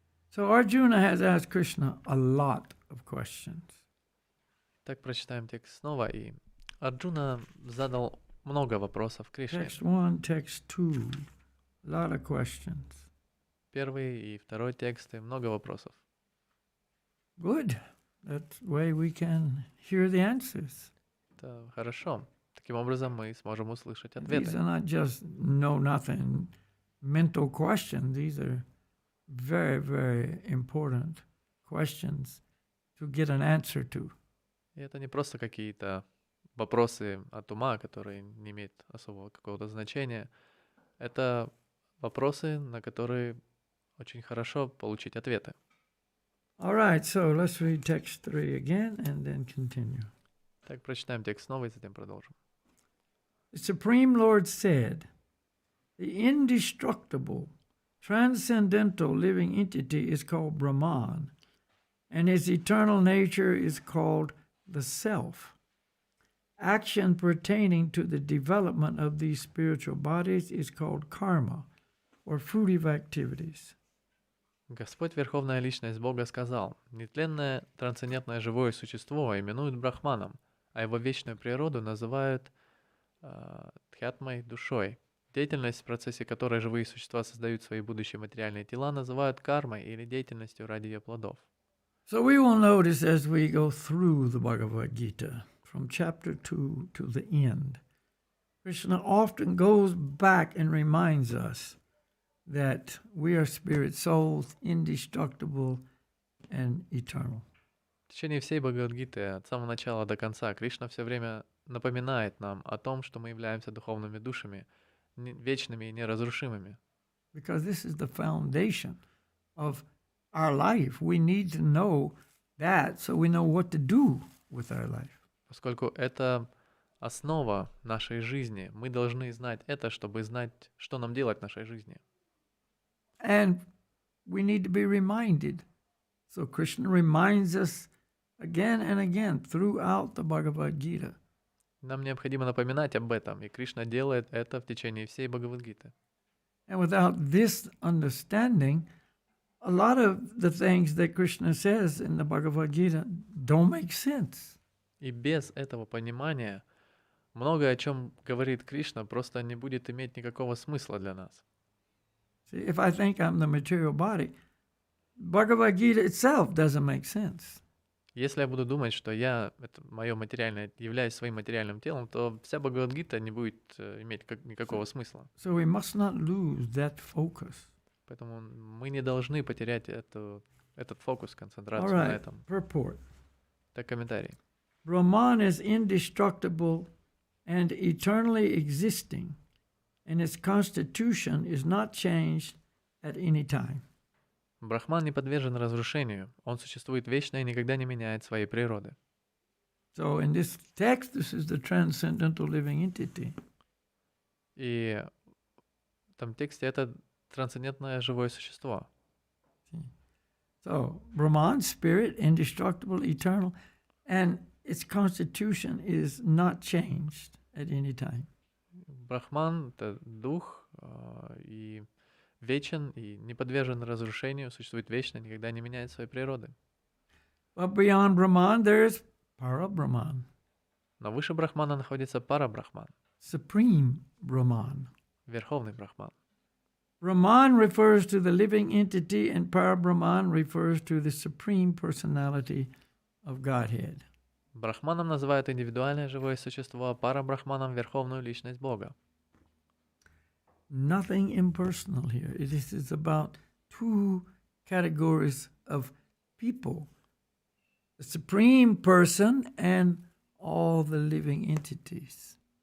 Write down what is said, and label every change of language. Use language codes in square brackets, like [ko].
[en] So Arjuna has asked Krishna a lot of questions. [ru] Так прочитаем текст снова, и Арджуна задал много вопросов Кришне. [en] Text 1, text 2, a lot of questions. [ru] Первый и второй тексты, много вопросов. [en] Good. That way we can hear the answers. [ru] Это хорошо. Таким образом мы сможем услышать [en] These [ru] ответы. [en] are not just know-nothing mental questions. These are very, very important questions to get an answer to. [ru] И это не просто какие-то вопросы от ума, которые не имеют особого какого-то значения. Это вопросы, на которые очень хорошо получить ответы. [en] All right, so let's read text 3 again and then continue. [ru] Так, прочитаем текст снова и затем продолжим. [en] The Supreme Lord said, the indestructible, transcendental living entity is called Brahman, and his eternal nature is called the Self. Action pertaining to the development of these spiritual bodies is called karma, or fruitive activities. [ru] Господь, Верховная Личность Бога, сказал: «Нетленное трансцендентное живое существо именуют Брахманом, а его вечную природу называют Дхьятмой, душой. Деятельность, в процессе которой живые существа создают свои будущие материальные тела, называют кармой или деятельностью ради ее плодов». [en] So we will notice as we go through the Bhagavad Gita, from chapter 2 to the end, Krishna often goes back and reminds us that we are spirit souls, indestructible and eternal. [ru] В течение всей Бхагавад-гиты, от самого начала до конца, Кришна все время напоминает нам о том, что мы являемся духовными душами, вечными и неразрушимыми. [en] Because this is the foundation of our life. We need to know that so we know what to do with our life. [ru] Поскольку это основа нашей жизни, мы должны знать это, чтобы знать, что нам делать в нашей жизни. [en] And we need to be reminded. So Krishna reminds us again and again throughout the Bhagavad Gita. [ru] Нам необходимо напоминать об этом, и Кришна делает это в течение всей Бхагавад-гиты. [en] And without this understanding, a lot of the things that Krishna says in the Bhagavad Gita don't make sense. [ru] И без этого понимания многое, о чем говорит Кришна, просто не будет иметь никакого смысла для нас. [en] See, if I think I'm the material body, Bhagavad Gita itself doesn't make sense. [ru] Если я буду думать, что я, это мое материальное, являюсь своим материальным телом, то вся Бхагавад-гита не будет иметь никакого смысла. [en] So we must not lose that focus. [ru] Поэтому мы не должны потерять этот фокус, концентрацию [en] All right, [ru] на этом. [en] purport. [ru] Так, комментарий. [en] Brahman is indestructible and eternally existing, and its constitution is not changed at any time. [ru] Брахман не подвержен разрушению, он существует вечно и никогда не меняет своей природы. [en] So in this text, this is the transcendental living entity. [ru] И в том тексте это трансцендентное живое существо. [en] So Brahman, spirit, indestructible, eternal, and its constitution is not changed at any time. [ru] Брахман — это дух, и вечен, и не подвержен разрушению, существует вечно, никогда не меняет своей природы. [en] But beyond Brahman, there is Para-Brahman, [ru] Но выше Брахмана находится Пара-Брахман, [en] Supreme Brahman. [ru] Верховный Брахман. [en] Brahman refers to the living entity, and Para-Brahman refers to the Supreme Personality of Godhead. [ru] Брахманом называют индивидуальное живое существо, а Пара-Брахманом — Верховную Личность Бога. [en] Nothing impersonal here. It is about two categories of people, the Supreme Person and all the living entities.